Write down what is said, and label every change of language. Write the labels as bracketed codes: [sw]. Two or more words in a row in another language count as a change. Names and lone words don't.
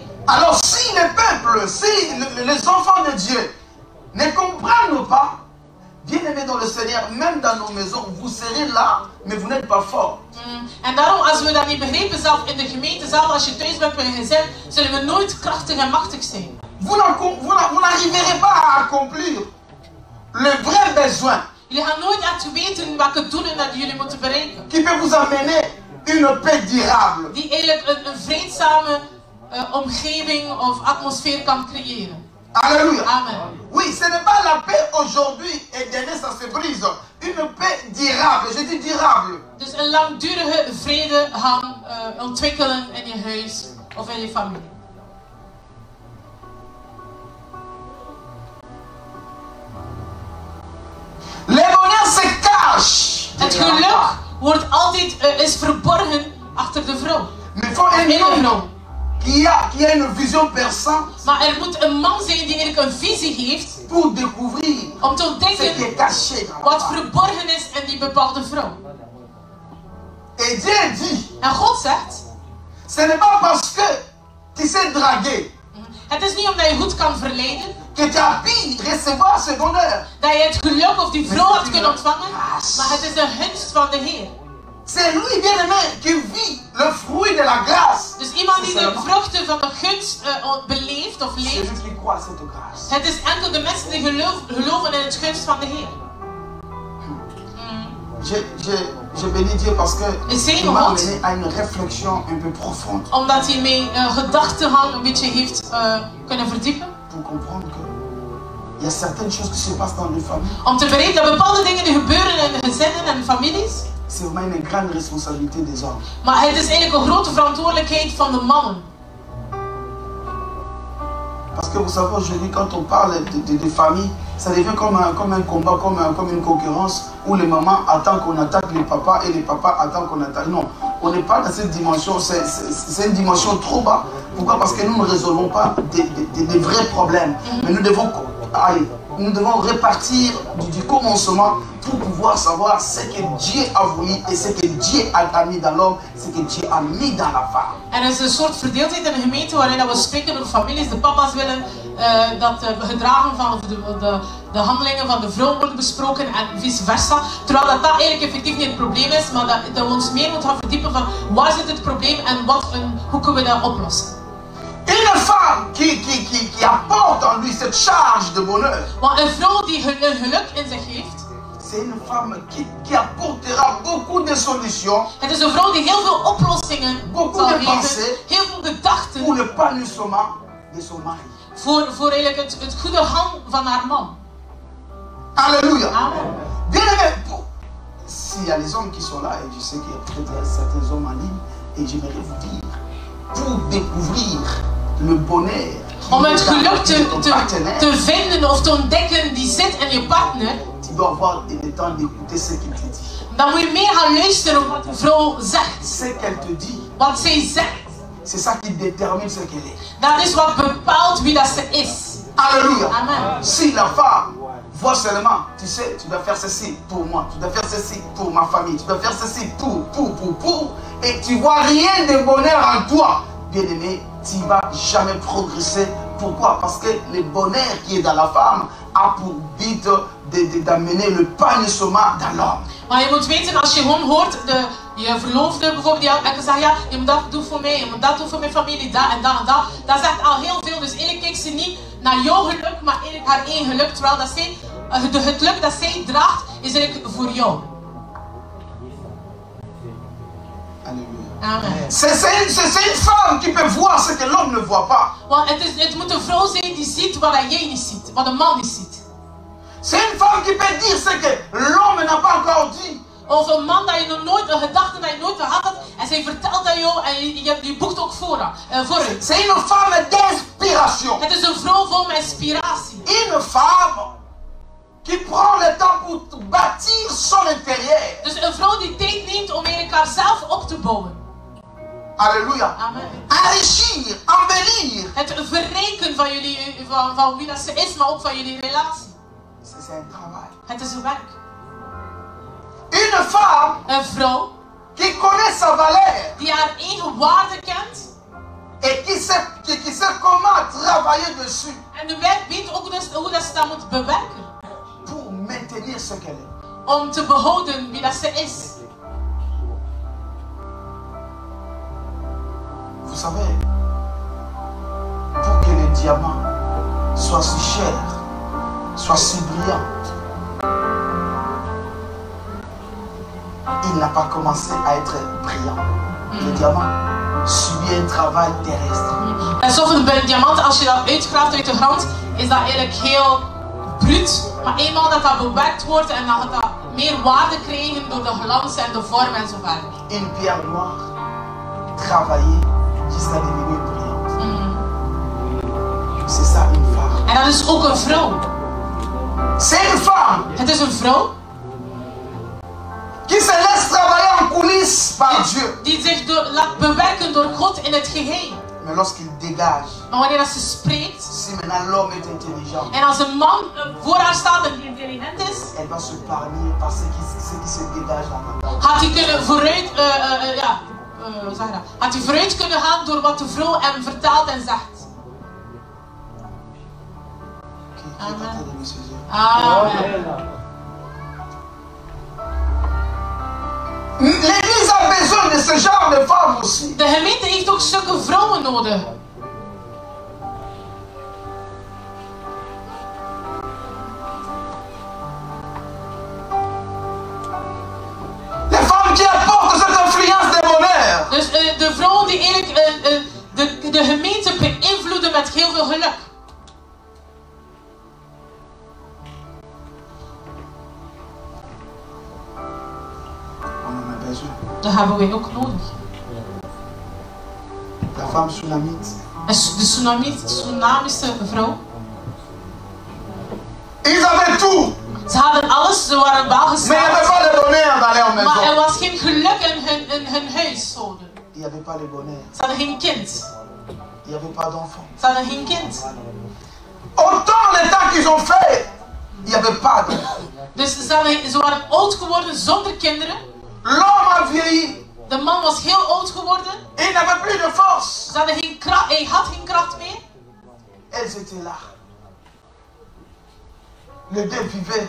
[fr] Alors si le peuple, si les enfants de Dieu ne comprennent pas, bien-aimés dans le Seigneur, même dans nos maisons, vous serez là, mais vous n'êtes pas fort. [nl] En daarom, als we dat niet begrijpen, zelf in de gemeente, zelf als je thuis bent met je gezin, zullen we nooit krachtig en machtig zijn. [fr] Vous n'arriverez pas à accomplir le vrai besoin [nl] Jullie gaan nooit echt weten welke doelen dat jullie moeten bereiken. [fr] qui peut vous amener une paix durable. [nl] Die eigenlijk een vreedzame omgeving of atmosfeer kan creëren. [fr] Alléluia. Amen. Oui, ce n'est pas la paix aujourd'hui et demain ça se brise. une paix durable. Je dis durable. [nl] Dus een langdurige vrede gaan ontwikkelen in je huis of in je familie. [fr] Le bonheur se cache. [nl] Het geluk wordt altijd is verborgen achter de vrouw. [fr] Mais il faut un homme qui a une vision perçante. [nl] Maar er moet een man zijn die eigenlijk een visie heeft [fr] Pour découvrir [nl] om te [fr] ce qui est [nl] ontdekken [fr] caché dans la [nl] wat [fr] femme. [nl] verborgen is in die bepaalde vrouw. [fr] Et Dieu dit, [nl] En God zegt, [fr] ce n'est pas parce que tu sais draguer [nl] het is niet omdat je goed kan verleiden, [fr] que tu as pu recevoir ce bonheur. [nl] dat je het geluk of die vrouw hebt kunnen ontvangen, maar het is een gunst van de Heer. [fr] C'est lui, bien-aimé, qui vit le fruit de la grâce. [nl] Dus iemand die de vruchten van de gunst beleeft of leeft, [fr] Celui qui croit à cette grâce. [nl] het is enkel de mensen die geloven in het gunst van de Heer. [fr] Je bénis Dieu parce que C'est il m'a une amené à une réflexion un peu profonde [nl] Omdat hij mij gedachtegang een beetje heeft kunnen verdiepen. [fr] pour comprendre que il y a certaines choses qui se passent dans les familles. [nl] Om te begrijpen dat bepaalde dingen die gebeuren in de gezinnen en families. [fr] C'est vraiment une grande responsabilité des hommes. [nl] Maar het is eigenlijk een grote verantwoordelijkheid van de mannen. [fr] Parce que vous savez, aujourd'hui, quand on parle de famille, ça devient comme un combat, comme une concurrence où les mamans attendent qu'on attaque les papas et les papas attendent qu'on attaque. Non, on n'est pas dans cette dimension, c'est une dimension trop bas. Pourquoi? Parce que nous ne résolvons pas des vrais problèmes. Mais nous devons répartir du commencement pour pouvoir savoir ce que Dieu a voulu et ce que Dieu a mis dans l'homme, ce que Dieu a mis dans la femme. [nl] Er is een soort verdeeldheid in de gemeente waarin we spreken over families. De papa's willen dat de gedragen van de handelingen van de vrouw worden besproken en vice versa. Terwijl dat eigenlijk effectief niet het probleem is, maar dat we ons meer moeten gaan verdiepen van waar zit het probleem en hoe kunnen we dat oplossen. [fr] Une femme qui apporte en lui cette charge de bonheur. [nl] Want een vrouw die een geluk in zich heeft, [fr] c'est une femme qui apportera beaucoup de solutions. [nl] Het is een vrouw die heel veel oplossingen zal geven, heel veel gedachten [fr] pour l'épanouissement de son mari. [nl] Voor eigenlijk het goede gang van haar man. [fr] Alléluia. Amen. Bien aimé, s'il y a les hommes qui sont là, et je sais qu'il y a peut-être certains hommes en ligne, et j'aimerais vous dire, pour découvrir le bonheur [nl] om het geluk te vinden of te ontdekken die zit in je partner, [fr] tu dois avoir le temps d'écouter ce qu'il te dit. [nl] Dan moet je meer gaan luisteren wat de vrouw zegt. [fr] Ce qu'elle te dit, [nl] wat zij zegt, [fr] c'est ça qui détermine ce qu'elle est. [nl] Dat is wat bepaalt wie dat ze is. [fr] Alléluia. Amen. Si la femme voit seulement, tu sais, tu dois faire ceci pour moi, tu dois faire ceci pour ma famille, tu dois faire ceci pour, et tu vois rien de bonheur en toi, bien-aimé, tu ne vas jamais progresser. Pourquoi? Parce que le bonheur qui est dans la femme a pour but d'amener le épanouissement dans l'homme. [nl] Maar je moet weten, als je gewoon hoort, je verloofde bijvoorbeeld, die elke zegt, ja, je moet dat doen voor mij, je moet dat doen voor mijn familie, dat en dat en dat. Dat zegt al heel veel, dus eigenlijk kijkt ze niet naar jouw geluk, maar eigenlijk haar eigen geluk. Terwijl dat zij, het geluk dat zij draagt, is eigenlijk voor jou. Amen. [fr] C'est une femme qui peut voir ce que l'homme ne voit pas. [nl] Want het moet een vrouw zijn die ziet wat jij niet ziet, wat een man niet ziet. [fr] C'est une femme qui peut dire ce que l'homme n'a pas encore dit. [nl] Of een man dat je nog nooit, een gedachte dat je nooit gehad had, en zij vertelt dat jou en je boekt ook voor haar. [fr] C'est une femme d'inspiration. [nl] Het is een vrouw vol inspiratie. [fr] Une femme qui prend le temps pour bâtir son intérieur. [nl] Dus een vrouw die tijd neemt om eigenlijk haarzelf op te bouwen. [fr] Alléluia. Amen. Enrichir, embellir. [nl] Het verrijken van jullie, van wie dat ze is, maar ook van jullie relatie. [fr] C'est un travail. [nl] Het is een werk. [fr] Une femme, [nl] een vrouw, [fr] qui connaît sa valeur, [nl] die haar eigen waarde kent, [fr] et qui sait comment travailler dessus. [nl] En weet ook hoe dat ze dat moet bewerken. [fr] Pour maintenir ce qu'elle est. [nl] Om te behouden wie dat ze is. [fr] Vous savez, pour que le diamant soit si cher, soit si brillant, il n'a pas commencé à être brillant. Le diamant subit un travail terrestre. [nl] En zo van een diamant, als je dat uitgraaft uit de grond, is dat eigenlijk heel bruut. Maar eenmaal dat bewerkt wordt en dat meer waarde krijgen door de glans en de vorm en zo verder. [fr] Une pierre noire, travailler jusqu'à devenir brillante. C'est ça une femme. [nl] En dat is ook een vrouw. [fr] C'est une femme [nl] Het is een vrouw [fr] qui se laisse travailler en coulisses par Dieu. [nl] die zich laat bewerken door God in het geheim. [fr] Mais lorsqu'il dégage, [nl] Maar wanneer ze spreekt, [fr] si maintenant l'homme est intelligent, [nl] en als een man voor haar staat en die intelligent is, [fr] elle va se parler par ce qui se dégage dans la parole. [nl] gaat hij kunnen vooruit, hoe zeg je dat? Gaat hij vooruit kunnen gaan door wat de vrouw hem vertelt en zegt. Amen. [fr] L'église a besoin de ce genre de femmes aussi. [nl] De gemeente heeft ook zulke vrouwen nodig. [fr] Les femmes qui apportent cette influence de bonheur. [nl] Dus de vrouwen die eigenlijk de gemeente beïnvloeden met heel veel geluk. Dat hebben wij ook nodig. [fr] La femme tsunamite. [nl] De tsunamische vrouw. [fr] Ils avaient tout. [nl] Ze hadden alles, ze waren wel [fr] Mais il n'y avait [nl] geslaagd. [fr] pas de bonheur dans leur [nl] Maar er [fr] maison. [nl] was geen geluk in hun huishouden. [fr] Il n'y avait pas de bonheur. [nl] Ze hadden geen kind. [fr] Il n'y avait pas d'enfant. [nl] Ze hadden geen kind. [fr] Autant de temps qu'ils ont fait, il n'y avait pas d'enfant. [nl] Dus ze waren oud geworden zonder kinderen. [fr] L'homme a vieilli. [nl] De man was heel oud geworden. [fr] Il n'avait plus de force. [nl] Ze hadden geen kracht, hij had geen kracht meer. [fr] Elles étaient là. Les deux vivaient.